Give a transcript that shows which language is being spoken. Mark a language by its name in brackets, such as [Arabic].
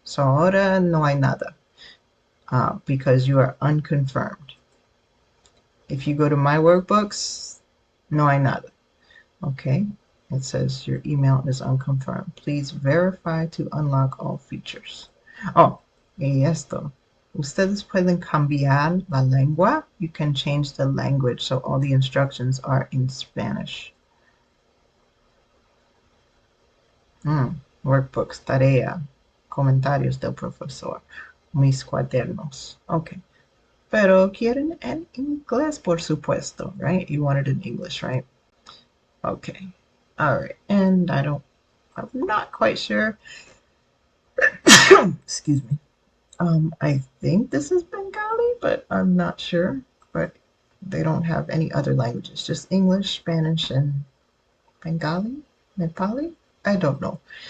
[English] So [Spanish] ahora no hay nada [English] because you are unconfirmed. If you go to my workbooks, [Spanish] no hay nada. [English] Okay. It says your email is unconfirmed. Please verify to unlock all features. [Spanish] Oh, y esto. Ustedes pueden cambiar la lengua. [English] You can change the language so all the instructions are in Spanish. [Spanish] Workbooks, tarea, comentarios del profesor, mis cuadernos. Okay. Pero quieren en inglés, por supuesto, [English] right? You want it in English, right? Okay. All right. And I'm not quite sure. Excuse me. I think this is Bengali, but I'm not sure. But they don't have any other languages, just English, Spanish, and Bengali, Nepali. I don't know.